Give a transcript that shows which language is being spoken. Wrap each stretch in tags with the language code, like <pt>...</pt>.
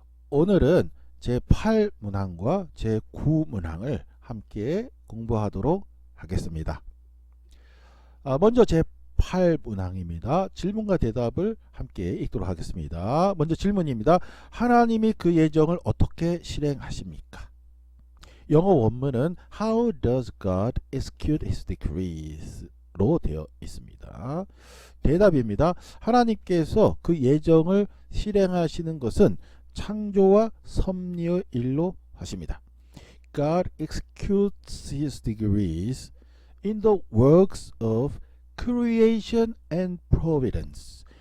<ko>오늘은 제8문항과 제9문항을 함께 공부하도록 하겠습니다. 먼저 제8문항입니다. 질문과 대답을 함께 읽도록 하겠습니다. 먼저 질문입니다. 하나님이 그 예정을 어떻게 실행하십니까? 영어 원문은</ko> <en>How does God execute his decrees?</en> <ko>로 되어 있습니다. 대답입니다. 하나님께서 그 예정을 실행하시는 것은 창조와 섭리의 일로 하십니다.</ko> <en>God executes his decrees in the works of creation and providence.</en>